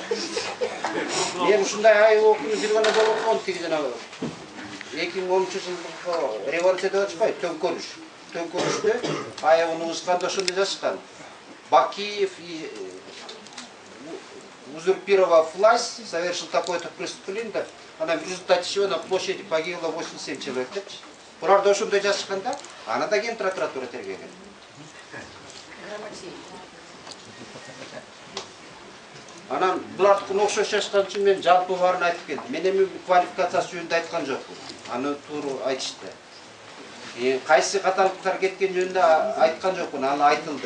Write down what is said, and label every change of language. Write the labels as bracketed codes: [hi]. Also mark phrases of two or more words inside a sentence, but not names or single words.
[ky] Мен ушундай айып окууну бир гана жолу окугом, тиги жанагы 2013-жылдык революция деп атышпайбы, төңкөрүш. Төңкөрүштө айыбын угушканда ошондой жазышкан. [ru] Бакиев узурпировав власть, совершил такое-то преступление, она в результате чего на площади погибло 87 человек. Правда, [ky] ошондой жазышкан да, аны да ген прокуратура тергеген. Анан булардыкына окшош жазышкан үчүн мен жалпы баарын айтып келдим. Мен эми квалификациясы жөнүндө айткан жокмун. Аны туура айтышты. Кайсы каталыктар кеткен жөнүндө айткан жокмун, ал айтылды.